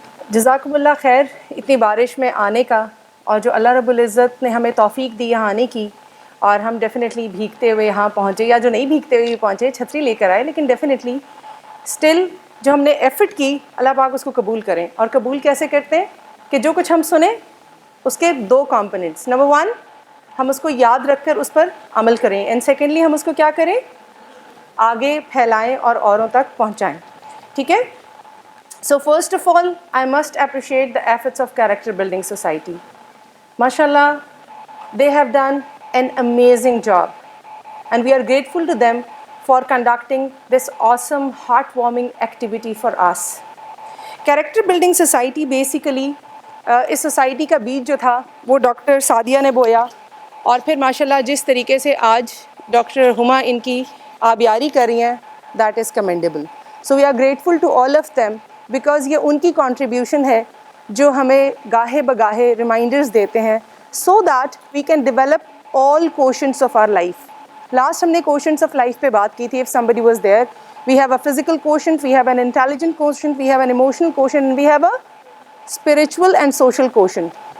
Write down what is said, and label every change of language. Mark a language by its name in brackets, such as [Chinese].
[Urdu] جزاکم اللہ خیر اتنی بارش میں آنے کا، اور جو اللہ رب العزت نے ہمیں توفیق دی یہاں آنے کی، اور ہم ڈیفینیٹلی بھیگتے ہوئے یہاں پہنچے، یا جو نہیں بھیگتے ہوئے پہنچے چھتری لے کر آئے، لیکن ڈیفینیٹلی اسٹل جو ہم نے ایفرٹ کی اللہ پاک اس کو قبول کریں. اور قبول کیسے کرتے ہیں کہ جو کچھ ہم سنیں اس کے 2 کمپوننٹس. نمبر 1 ہم اس کو یاد رکھ کر اس پر عمل کریں، اینڈ سیکنڈلی ہم اس کو کیا کریں، آگے پھیلائیں اور اوروں تک پہنچائیں. ٹھیک ہے. [English] So first of all, I must appreciate the efforts of Character Building Society. MashaAllah, they have done an amazing job, and we are grateful to them for conducting this awesome, heartwarming activity for us. [Urdu] Character Building Society basically اس society کا بیج جو تھا وہ doctor Sadia نے بویا، اور پھر ماشاءاللہ جس طریقے سے آج ڈاکٹر ہما ان کی آبیاری کر رہی ہیں، [English] That is commendable. So we are grateful to all of them, because [Urdu] یہ ان کی کنٹریبیوشن ہے جو ہمیں گاہے بگاہے ریمائنڈرز دیتے ہیں، [English] So that we can develop all quotients of our life. [Urdu] Last ہم نے کوشنٹس آف لائف پہ بات کی تھی. [English] If somebody was there, we have a physical quotient, we have an intelligent quotient, we have an emotional quotient, and we have a spiritual and social quotient.